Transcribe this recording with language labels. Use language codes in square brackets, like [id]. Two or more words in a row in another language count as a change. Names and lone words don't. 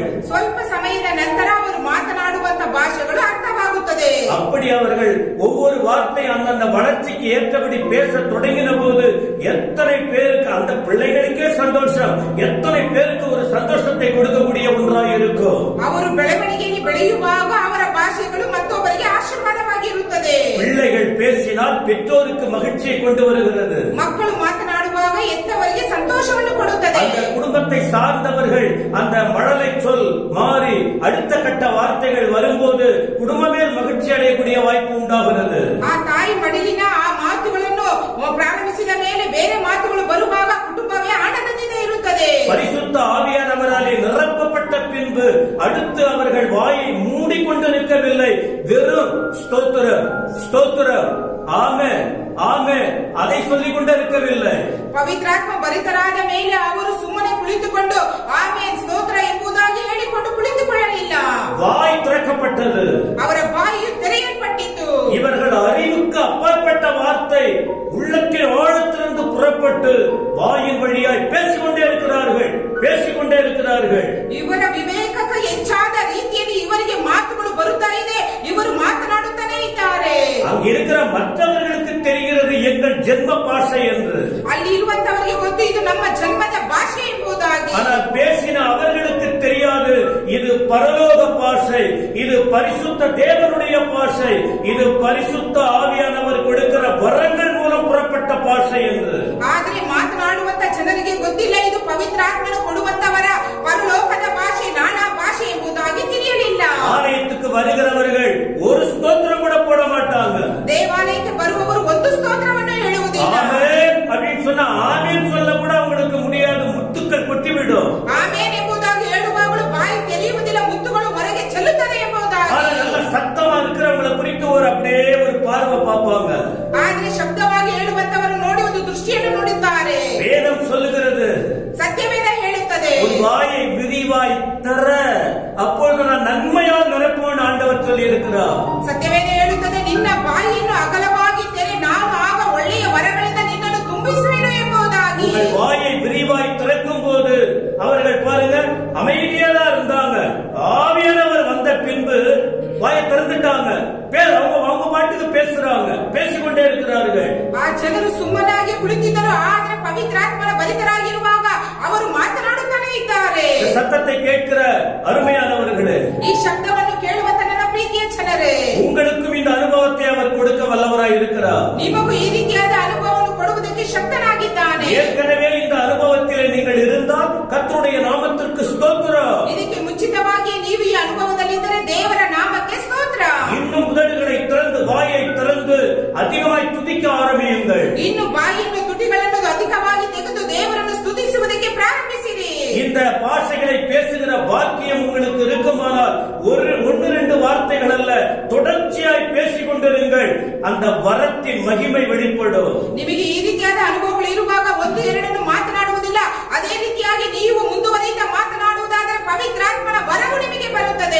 [kn] ಸ್ವಲ್ಪ ಸಮಯದ ನಂತರ ಅವರು ಮಾತನಾಡುವಂತ ಭಾಷೆಗಳು ಅರ್ಥವಾಗುತ್ತದೆ. [ta] அப்படி அவர்கள் ஒவ்வொரு வார்த்தை அந்தந்த வளர்ச்சிக்கு ஏற்றபடி பேச தொடங்கின போது எத்தனை பேருக்கு அந்த பிள்ளைகளுக்கே சந்தோஷம், எத்தனை பேருக்கு ஒரு சந்தோஷத்தை கொடுக்கக்கூடிய ஒன்றாக இருக்கும். [kn] ಅವರು ಬೆಳವಣಿಗೆಯಲ್ಲಿ ಬೆಳೆಯುವಾಗ ಅವರ ಭಾಷೆಗಳು ಮತ್ತೊಬ್ಬರಿಗೆ ಆಶೀರ್ವಾದವಾಗಿರುತ್ತದೆ. [ta] பிள்ளைகள் பேசினால் பெற்றோருக்கு மகிழ்ச்சியை கொண்டு வருகிறது. [kn] ಮಕ್ಕಳು ಮಾತನಾಡುವಾಗ ಎತ್ತವರಿಗೆ ಸಂತೋಷವನ್ನು ಕೊಡುತ್ತದೆ. [ta] அந்த குடும்பத்தை சார்ந்தவர்கள் அந்த மழலை சொல் மாறி அடுத்த கட்ட வார்த்தைகள் வரும்போது குடும்பமே மகிழ்ச்சி அடையக்கூடிய வாய்ப்பு உண்டாகிறது. [kn] ಆ ತಾಯಿ ಮಡಿಲಿನ ಆ ಮಾತುಗಳನ್ನು ಪ್ರಾರಂಭಿಸಿದ ಮೇಲೆ ಬೇರೆ ಮಾತುಗಳು ಬರುವಾಗ ಕುಟುಂಬವೇ ಆನಂದದಿಂದ ಇರುತ್ತದೆ. [ta] பரிசுத்த ஆவியானவராலே நிரப்பப்பட்ட பின்பு அடுத்து அவர்கள் வாயை மூடிக்கொண்டிருக்கவில்லை. வெறும் ஸ்தோத்திரம் ஸ்தோத்திரம் ஆமென் ஆமென் அதை சொல்லிக் கொண்டிருக்கவில்லை. [kn] ಪವಿತ್ರಾತ್ಮ ಭರಿತರಾದ ಮೇಲೆ ಅವರು ಸುಮ್ಮನೆ ಕುಳಿತುಕೊಂಡು ಆಮೇನ್ ಸ್ತೋತ್ರ ಎಂಬುದಾಗಿ ಹೇಳಿಕೊಂಡು ಕುಳಿತುಕೊಳ್ಳಲಿಲ್ಲ. ಮಾಡಲಿಲ್ಲ. [ta] வாய் திறக்கப்பட்டது, [kn] ಅವರ ಬಾಯಿಯು ತೆರೆಯಲ್ಪಟ್ಟಿತು. [ta] இவர்கள் அறிவுக்கு அப்பாற்பட்ட வார்த்தை உள்ளத்தின் ஆழத்திலிருந்து புறப்பட்டு வாயின் வழியாய் பேசிக்கொண்டே இருக்கிறார்கள். [kn] ಇವರ ವಿವೇಕಕ್ಕೆ ಹೆಚ್ಚಾದ ರೀತಿಯಲ್ಲಿ ಇವರಿಗೆ ಮಾತುಗಳು ಬರುತ್ತಾ ಇದೆ. ಇವರು ಮಾತನಾಡುತ್ತಾನೆ ಇದ್ದಾರೆ. [ta] அங்க இருக்கிற மற்றவர்களுக்கு தெரிகிறது எங்கள் ஜென்ம பாஷை என்று. [kn] ಅಲ್ಲಿ ಇರುವಂತವರಿಗೆ ಗೊತ್ತು ಇದು ನಮ್ಮ ಜನ್ಮದ ಭಾಷೆ ಎಂಬುದಾಗಿ. [ta] ஆனால் பேசின அவர்களுக்கு தெரியாது இது பரலோக பாஷை, இது பரிசுத்த தேவனுடைய பாஷை, இது பரிசுத்த ஆவியானவர் கொடுக்கிற வரங்கள் மூலம் புறப்பட்ட பாஷை என்று. [kn] ಆದರೆ ಮಾತನಾಡುವಂತ ಜನರಿಗೆ ಗೊತ್ತಿಲ್ಲ ಇದು ಪವಿತ್ರಾತ್ಮನು ಕೊಡುವಂತವರ ಪರಲೋಕದ ಭಾಷೆ, ನಾನಾ ಭಾಷೆ ಎಂಬುದಾಗಿ ತಿಳಿಯಲಿಲ್ಲ. [ta] ஆலயத்துக்கு வருகிறவர்கள் ஒரு ஸ்தோத்திரம் கூட போட மாட்டாங்க. [kn] ದೇವಾಲಯಕ್ಕೆ ಬರುವವರು ಒಂದು ಸ್ತೋತ್ರವನ್ನು ಹೇಳುವುದಿಲ್ಲ. [ta] ஆமென் அப்படின்னு சொன்னா ஆமென் சொல்ல கூட அவங்களுக்கு முடியாது, முத்துக்கள் கொட்டிவிடும். [kn] ಆಮೇನ್ ಎಂಬುದಾಗಿ ಹೇಳುವಾಗಲೂ ಬಾಯಿ ತೆರೆಯುವುದಿಲ್ಲ, ಮುತ್ತುಗಳು ಹೊರಗೆ ಚೆಲ್ಲುತ್ತದೆ ಎಂಬುದಾಗಿ. [ta] நல்ல சத்தமா இருக்கிறவங்களை குறித்து அப்படியே ஒரு பார்வை பார்ப்பாங்க. [kn] ಆದ್ರೆ ಶಬ್ದವಾಗಿ ಹೇಳುವಂತವರು ನೋಡಿ ಒಂದು ದೃಷ್ಟಿಯನ್ನು ನೋಡುತ್ತಾರೆ. [ta] வேதம் சொல்லுகிறது, [kn] சத்தியவேத ಹೇಳುತ್ತದೆ, [ta] உன் வாயை விரிவாய் தர அப்பொழுது நான் நன்மையால் நிரப்புவேன் ஆண்டவர் சொல்லி இருக்கிறார். [kn] ಸತ್ಯವೇದ ಹೇಳುತ್ತದೆ, ನಿನ್ನ ಬಾಯಿಯನ್ನು ಅಗಲವಾಗಿ ತೆರೆ, ನಾನು ಆಗ ಒಳ್ಳೆಯ ವರಗಳಿಂದ ನಿನ್ನನ್ನು ತುಂಬಿಸುವೆನು ಎಂಬುದಾಗಿ. [ta] உங்கள் வாயை விரிவாய் திறக்கும் போது அவர்கள் பாருங்க அமைதியா இருந்தாங்க. ஆவியானவர் வந்த பின்பு வாயை திறந்துட்டாங்க. அவங்க பாட்டுக்கு பேசுறாங்க, பேசிக்கொண்டே இருக்கிறார்கள். [kn] ಆ ಜನರು ಸುಮ್ಮನಾಗಿ ಕುಳಿತಿದ್ದರು. ಆದರೆ ಪವಿತ್ರಾತ್ಮನ ಭರಿತರಾಗಿರುವಾಗ ಅವರು ಮಾತನಾಡುತ್ತಾನೆ ಇದ್ದಾರೆ. [ta] சத்தத்தை கேட்கிற அருமையானவர்களே, [kn] ಈ ಶಬ್ದವನ್ನು ಕೇಳುವಂತ ನನ್ನ ಪ್ರೀತಿಯ ಜನರೇ, [ta] உங்களுக்கும் இந்த அனுபவத்தை அவர் கொடுக்க வல்லவராய் இருக்கிறார். [kn] ನಿಮಗೂ ಈ ರೀತಿಯಾದ ಅನುಭವವನ್ನು ಕೊಡುವುದಕ್ಕೆ ಶಕ್ತನಾಗಿದ್ದಾನೆ. [ta] ஏற்கனவே இந்த அனுபவத்திலே நீங்கள் இருந்தால் கர்த்தருடைய நாமத்திற்கு ஸ்தோத்திரம். [kn] ಇದಕ್ಕೆ ಮುಂಚಿತವಾಗಿ ನೀವು ಈ ಅನುಭವದಲ್ಲಿದ್ದರೆ ದೇವರ ನಾಮಕ್ಕೆ ಸ್ತೋತ್ರ. [ta] இன்னும் உதடுகளை திறந்து வாயை திறந்து அதிகமாய் துதிக்க ஆரம்பியுங்கள். [kn] ಇನ್ನು ಬಾಯಿಯನ್ನು ತುಟಿಗಳನ್ನು ಅಧಿಕವಾಗಿ ತೆಗೆದು ದೇವರನ್ನು ಸ್ತುತಿಸುವುದಕ್ಕೆ ಪ್ರಾರಂಭಿಸಿರಿ. [ta] இந்த பாஷைகளை பேசுகிற பாக்கியம் உங்களுக்கு இருக்குமானால் ஒன்று ரெண்டு வார்த்தைகள் அல்ல, தொடர்ச்சியாய் பேசிக் கொண்டிருங்கள். அந்த வரத்தின் மகிமை வெளிப்படும். [kn] ನಿಮಗೆ ಈ ರೀತಿಯಾದ ಅನುಭವಗಳು ಇರುವಾಗ ಒಂದು ಎರಡನ್ನು ಮಾತನಾಡುವುದಿಲ್ಲ. ಅದೇ ರೀತಿಯಾಗಿ ನೀವು ಮುಂದುವರಿದ ಮಾತನಾಡುವುದಾದರೆ ಪವಿತ್ರಾತ್ಮನ ವರವು ನಿಮಗೆ ಬರುತ್ತದೆ.